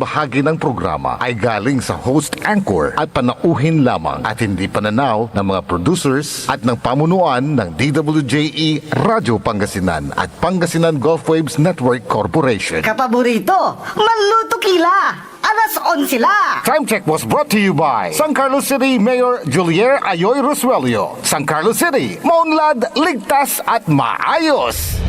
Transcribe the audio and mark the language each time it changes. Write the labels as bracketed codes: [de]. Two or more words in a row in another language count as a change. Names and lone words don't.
[tl] bahagi ng programa ay galing sa host anchor at panauhin lamang at hindi pananaw ng mga producers at ng pamunuan ng DWJE Radio Pangasinan at Pangasinan Gulf Waves Network Corporation. [pag] Kapaborito, Manluto Kila! Alas 11 la! [en] Time check was brought to you by San Carlos City Mayor Julier Ayoy Resuello. [tl] San Carlos City, maunlad, ligtas at maayos.